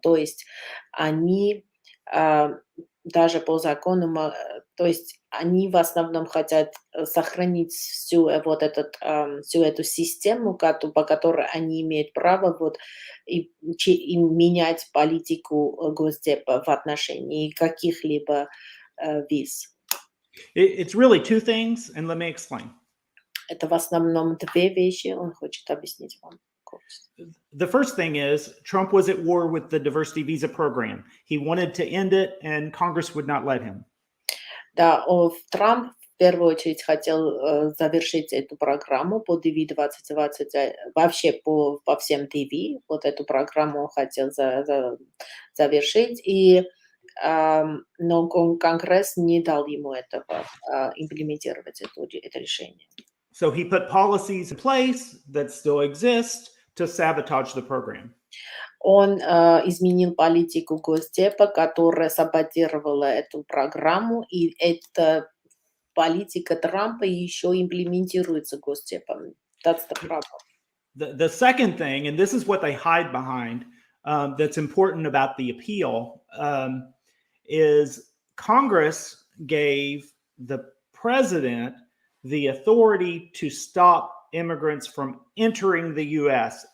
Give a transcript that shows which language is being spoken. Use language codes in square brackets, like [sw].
[ru] То есть они даже по закону, то есть они в основном хотят сохранить всю эту систему, по которой они имеют право и менять политику Госдепа в отношении каких-либо виз. [en] It's really two things, and let me explain. [ru] Это в основном две вещи, он хочет объяснить вам. [en] The first thing is Trump was at war with the diversity visa program. He wanted to end it, and Congress would not let him. [ru] Да, Трамп в первую очередь хотел завершить эту программу по DV 2020, вообще по всем DV, вот эту программу он хотел завершить, но Конгресс не дал ему этого, имплементировать это решение. [en] So he put policies in place that still exist to sabotage the program. [ru] Он изменил политику Госдепа, которая саботировала эту программу, и эта политика Трампа еще имплементируется Госдепом. [en] That's the problem. The second thing, and this is what they hide behind, that's important about the appeal, is Congress gave the president the authority to stop immigrants from entering the U.S.